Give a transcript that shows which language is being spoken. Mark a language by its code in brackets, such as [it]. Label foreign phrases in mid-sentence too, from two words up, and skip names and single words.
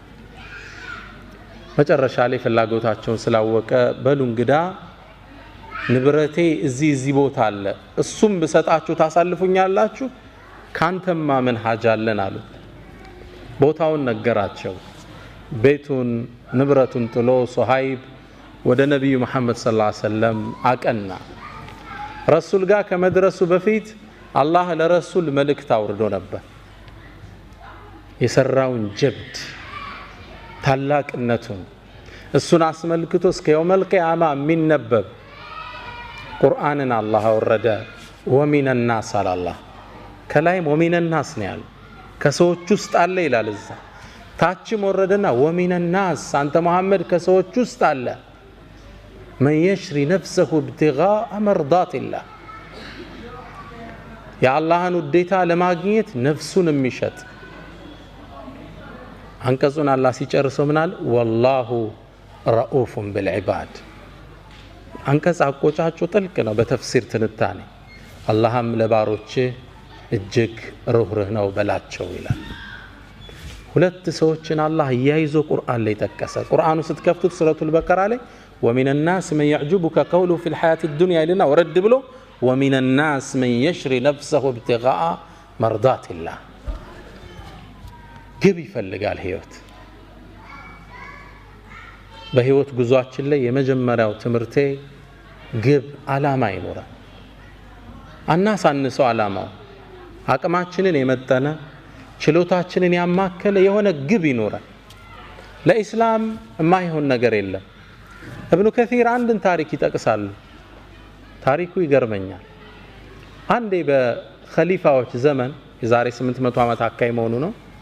[am] መጨረሻ ላይ ፍላጎታቸውን ስላወቀ በሉ እንግዳ ንብረቴ እዚህ ቦታ አለ እሱም በሰጣችሁ ታሳልፉኛላችሁ ካንተማ ምን ሐጃ አለን አሉ ቦታውን ነገራቸው ቤቱን ንብረቱን ጥሎ ሱሃይብ ወደ ነብዩ መሐመድ [ar] صلى الله عليه وسلم [am] አቀና ረሱል ጋር ከመድረሱ በፊት አላህ ለረሱል መልእክት አውርዶ ነበር የሰራውን ጀብድ ታላቅነቱን እሱን አስመልክቶ እስከ [ar] يوم القيامة [am] የሚነበብ ቁርአንን አላህ አወረደ [ar] ومن الناس [am] አለ አላህ ከላይም [ar] ومن الناس [am] ነው ያለው ከሰዎች ውስጥ አለ ይላል እዛ ታችም ወረደና [ar] ومن الناس [am] አንተ መሐመድ ከሰዎች ውስጥ አለ [ar] من يشري نفسه ابتغاء مرضات الله يا الله [am] ውዴታ ለማግኘት ነፍሱን የሚሸጥ አንቀጹን አላህ ሲጨርሰው ምናል [ar] والله رؤوف بالعباد [am] አንቀጽ አቆጫጩ ጥልቅ ነው በተፍሲር ትንታኔ አላህም ለባሮች እጅግ ሩህሩህ ነው በላቸው ይላል ሁለት ሰዎችን አላህ ያይዞ ቁርአን ላይ ተከሰ ቁርአኑ ስትከፍቱት ሱረቱል በቀራ ላይ [ar] ومن الناس من يعجبك قوله في الحياة الدنيا لنا ورد [am] ብሎ [ar] ومن الناس من يشري نفسه ابتغاء مرضات الله [am] ግብ ይፈልጋል ህይወት በህይወት ጉዟችን ላይ የመጀመሪያው ትምርቴ ግብ አላማ ይኖራል አናሳንሰው አላማው አቅማችንን የመጠነ ችሎታችንን ያማከለ የሆነ ግብ ይኖራል ለኢስላም የማይሆን ነገር የለም ኢብኑ ከሲር አንድን ታሪክ ይጠቅሳሉ ታሪኩ ይገርመኛል አንዴ በኸሊፋዎች ዘመን የዛሬ 800 ዓመት አካይ መሆኑ ነው